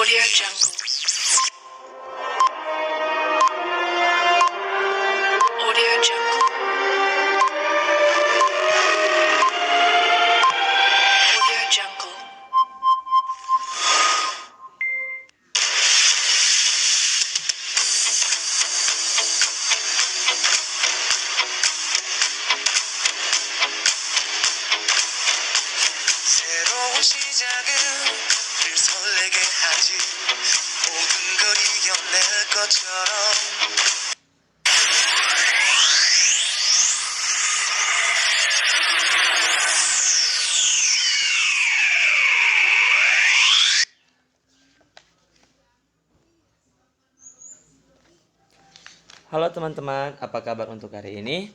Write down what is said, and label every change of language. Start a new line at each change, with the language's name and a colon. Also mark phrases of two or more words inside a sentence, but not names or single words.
Korean: Jungle. Audio Jungle. Audio Jungle. 새로운 시작은 늘 설레게 하지 모든 걸 이겨낼 것처럼
Indonesian: Halo teman-teman, apa kabar untuk hari ini?